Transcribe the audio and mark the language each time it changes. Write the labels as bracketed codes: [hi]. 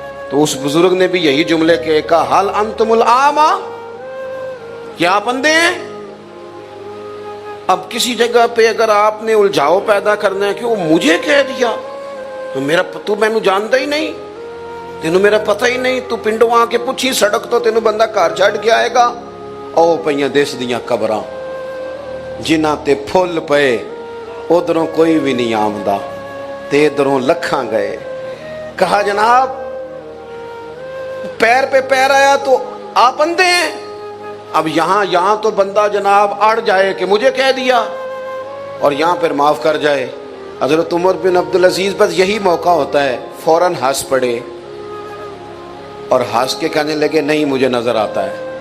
[ur] تو اس بزرگ نے بھی یہی جملے کے کہا [ar] حل انتم الاعمى، [ur] کیا آپ اندھے ہیں؟ اب کسی جگہ پہ اگر آپ نے الجھاؤ پیدا کرنا ہے کہ وہ مجھے کہہ دیا [pa] تو مینوں جانتا ہی نہیں، تینوں میرا پتہ ہی نہیں، تو پنڈوں آ کے پوچھی سڑک تو تینوں بندہ گھر چھڈ کے آئے گا. او پئیاں دس دیاں قبراں جنہ تے پھل پئے، ادھروں کوئی بھی نہیں آمدا تے ادھروں لکھاں گئے. [ur] کہا جناب پیر پہ پیر آیا تو آپ اندھے ہیں. اب یہاں تو بندہ جناب اڑ جائے کہ مجھے کہہ دیا اور یہاں پھر معاف کر جائے. حضرت عمر بن عبدالعزیز بس یہی موقع ہوتا ہے فوراً ہنس پڑے اور ہنس کے کہنے لگے نہیں مجھے نظر آتا ہے.